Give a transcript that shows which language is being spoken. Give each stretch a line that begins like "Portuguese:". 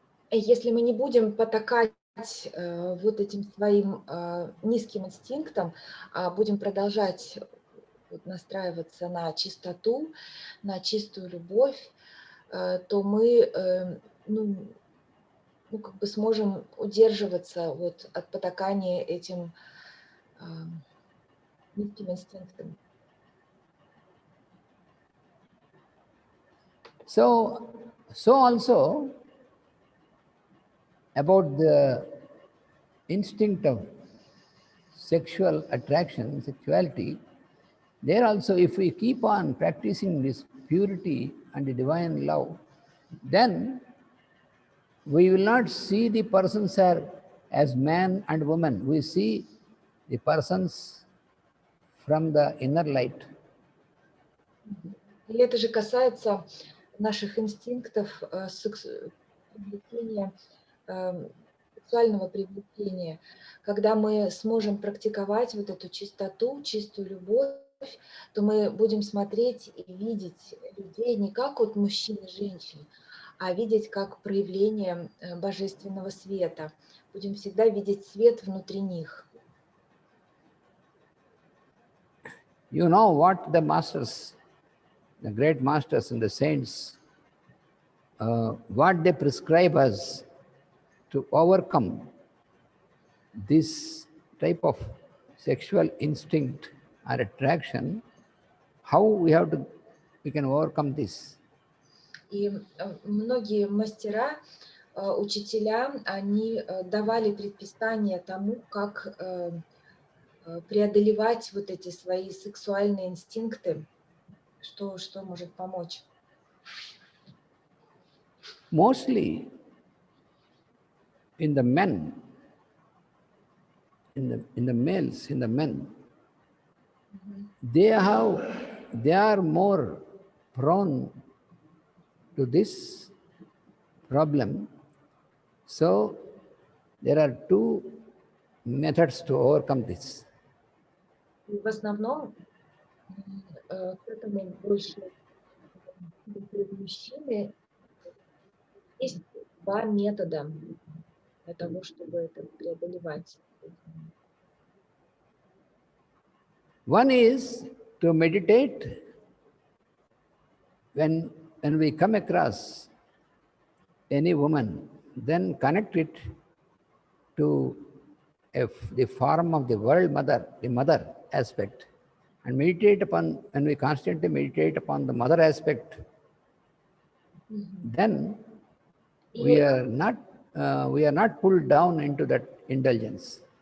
Russian: Если мы не будем потакать вот этим своим низким инстинктам, а будем продолжать настраиваться на чистоту, на чистую любовь, то мы как бы сможем удерживаться вот от потакания этим низким инстинктам.
English: So also about the instinct of sexual attraction, sexuality, there also, if we keep on practicing this purity and the divine love, then we will not see the persons as man and woman. We see the persons from the inner light.
Russian: И это же касается наших инстинктов привлечения, сексуального привлечения. Когда мы сможем практиковать вот эту чистоту, чистую любовь, то мы будем смотреть и видеть людей не как вот мужчин и женщин, а видеть как проявление божественного света. Будем всегда видеть свет внутри них.
English: You know what the masters, the great masters and the saints, what they prescribe us to overcome this type of sexual instinct or attraction, how we can overcome this.
Russian: И многие мастера, учителя, они давали предписание тому, как преодолевать вот эти свои сексуальные инстинкты, что может помочь.
English: Mostly in the men, in the males, in the men, they are more prone to this problem. So there are two methods to overcome this.
Russian: И в основном к этому больше мужчины. Есть два метода для того, чтобы это преодолевать.
English: One is to meditate when we come across any woman, then connect it to the form of the world mother, the mother aspect, and meditate upon, when we constantly meditate upon the mother aspect, then we are not pulled down into that indulgence.